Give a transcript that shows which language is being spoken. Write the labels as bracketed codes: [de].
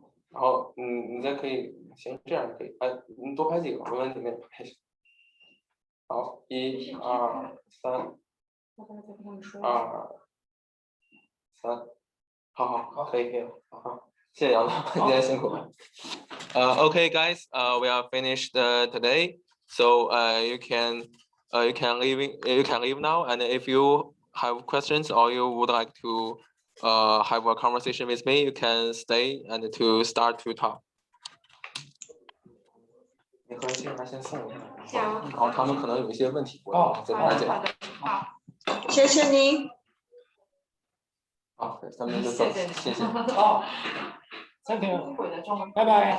[zh] 然后你再可以，行，这样可以。你多拍几个，我们里面拍一下。好，1、2、3，2、3，好，可以了，好，谢谢杨导，今天辛苦了。 [en] Okay, guys, we are finished today, so you can leave now, and if you have questions or you would like to have a conversation with me, you can stay and to start to talk. [zh] 你和新人先送一下，然后他们可能有一些问题，我再来解答。谢谢你。好，咱们就走，谢谢。好， [en] Thank you， [zh] 拜拜。